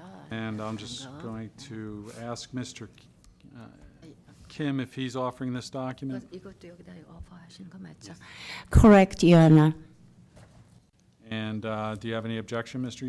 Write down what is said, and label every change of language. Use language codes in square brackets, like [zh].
[en] And I'm just going to ask Mr. Kim if he's offering this document. [ko] 이것도 여기다 오퍼하시는 거 맞죠? [en] Correct, Your Honor. And do you have any objection, Mr.